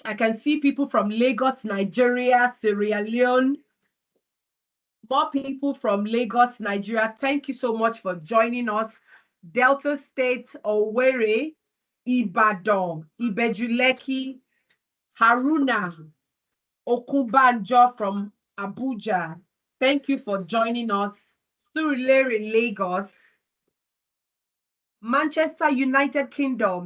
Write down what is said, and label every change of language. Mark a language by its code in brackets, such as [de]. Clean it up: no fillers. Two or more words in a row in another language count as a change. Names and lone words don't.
[en] I can see people from Lagos, Nigeria, Sierra Leone, more people from Lagos, Nigeria. Thank you so much for joining us. Delta State, Owerri, Ibadan, Ibejuleki, Haruna, Okunbanjo from Abuja. Thank you for joining us. Surulere, Lagos, Manchester, United Kingdom.